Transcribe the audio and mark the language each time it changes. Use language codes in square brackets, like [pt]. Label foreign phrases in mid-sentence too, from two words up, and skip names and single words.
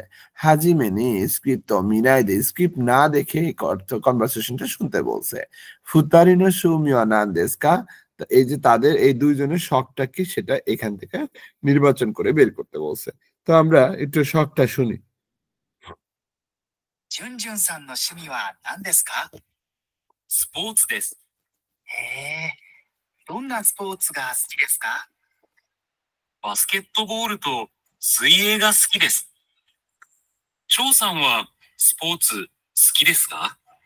[ja] 初めにスクリプト見ないで, [bn] স্ক্রিপ্ট না দেখে কনভারসেশনটা শুনতে বলছে। [ja] 二人の趣味何ですか, [bn] এই যে তাদের এই দুইজনের শখটা কি সেটা এখান থেকে নির্বাচন করে বের করতে বলছে। তো আমরা একটু শখটা শুনি। [ja] ジュンジュンさんの趣味は何ですか？スポーツです。へえ、どんなスポーツが好きですか？バスケットボールと水泳が好きです。張さんはスポーツ好きですか？